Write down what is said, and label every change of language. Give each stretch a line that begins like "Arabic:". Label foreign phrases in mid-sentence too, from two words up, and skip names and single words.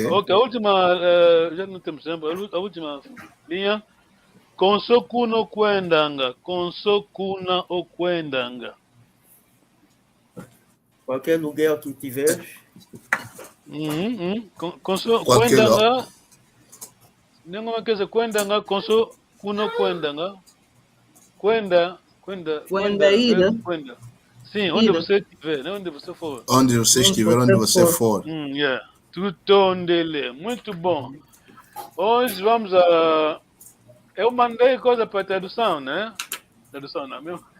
Portuguese: A última, já não temos tempo, a última linha.
Kimbundu: Konsoku no kwendanga.
Portuguese: Qualquer lugar que tu tiveres. Kwendanga. Nenhuma coisa,
Kimbundu: kwendanga, konsoku no kwendanga. Kwenda.
Portuguese: Ir. Sim, onde você estiver, né? Onde você for. Onde você estiver, onde você for. Tutondele. Muito bom. Hoje vamos a... Eu mandei coisa para tradução, né? Tradução, não.